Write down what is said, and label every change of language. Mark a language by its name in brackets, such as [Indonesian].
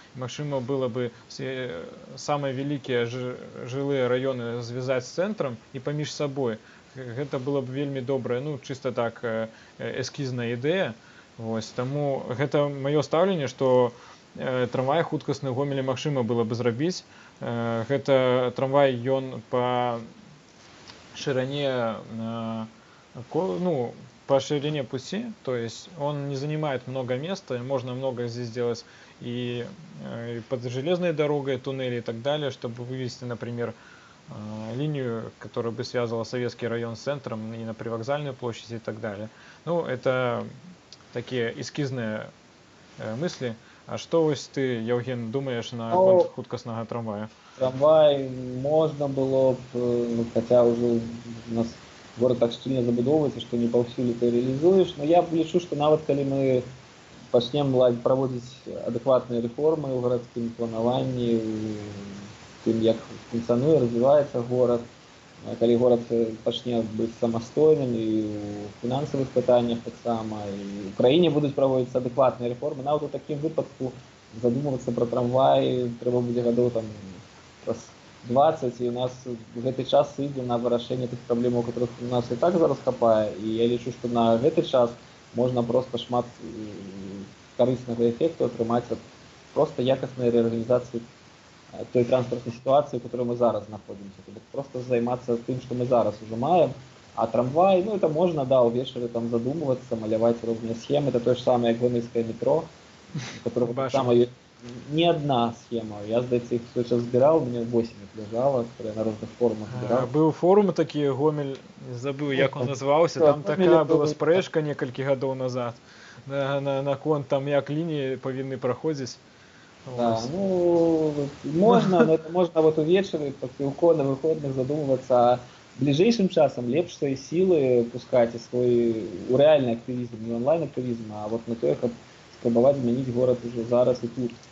[Belarusian] Магчыма, было бы самыя вялікія жылыя раёны звязаць з цэнтрам і паміж сабой. Гэта было б вельмі добрая, ну, чыста так, эскізная ідэя. Вось, таму гэта маё стаўленне, што трамвай хуткасны ў Гомелі магчыма было бы зрабіць. Гэта трамвай, ён па [Russian] ширине, ну, по ширине пути, то есть он не занимает много места, можно много здесь сделать и под железной дорогой, туннели и так далее, чтобы вывести, например, линию, которая бы связывала Советский район с центром и на Привокзальную площадь и так далее. Ну, это такие эскизные мысли. А что ось ты, Евген, думаешь на конт [Belarusian] хуткаснага трамвая? Трамвай можна было б, ну, [Russian] хотя уже у нас город так [Belarusian] шчыльна забудоўваецца, што не паўсюль ты реалізуеш, но я лічу, што нават калі мы пачнем праводзіць адэкватныя рэформы ў гарадскім планаванні, тым, як функцыянуе, развіваецца горад, калі горад пачне быць самастойным і ў фінансавых пытаннях таксама, і ў краіне будуць праводзіцца адэкватныя рэформы, нават у такім выпадку задумвацца пра трамвай трэба будзе гадоў там праз 20, і у нас гэты час ідзе на вырашэнне тых праблемаў, которых у нас і так зараз хапае, і я лічу, што на гэты час можна проста шмат карыснага эфекту атрымаць ад проста якаснай рэарганізацыі той транспартнай сітуацыі, у которой мы зараз знаходзімся. Просто займацца тым, што мы зараз уже маем. А трамвай, ну, это можна, да, увечары там задумвацца, маляваць розныя схемы. Это тое ж самае, як гомельскае метро, которое таксама не одна схема. Я, здаецца, іх свой час збіраў, у меня 8 іх ляжала, которые на розных форумах збіраў. Быў форум такі, Гомель, забыў, як он называўся, там такая была спрэчка некалькі гадоў назад наконт там, як лініі павінны праходзіць. Да, ну, можна, но это можна вот увечары, па піўко на выходных задумвацца, бліжэйшым часам лепш свае сілы пускаць і свой у рэальны актывізм, не онлайн-актывізм, а вот на тое, каб спрабаваць змяніць горад уже зараз і тут.